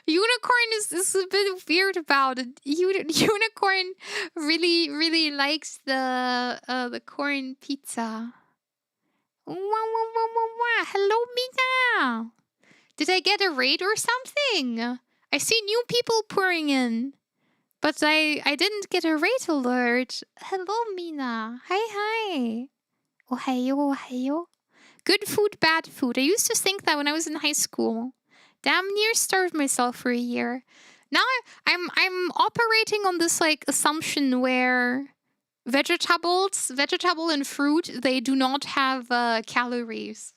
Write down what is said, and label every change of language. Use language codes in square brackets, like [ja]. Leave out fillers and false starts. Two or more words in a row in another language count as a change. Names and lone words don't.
[en] Unicorn is a bit weird about it. Unicorn really likes the corn pizza. Wah, wah, wah, wah, wah. Hello, Mika. Did I get a raid or something? I see new people pouring in. But I didn't get a raid alert. Hello, Mina. Hi. Ohayo. Good food, bad food. I used to think that when I was in high school. Damn near starved myself for a year. Now I'm operating on this like assumption where vegetable and fruit, they do not have calories.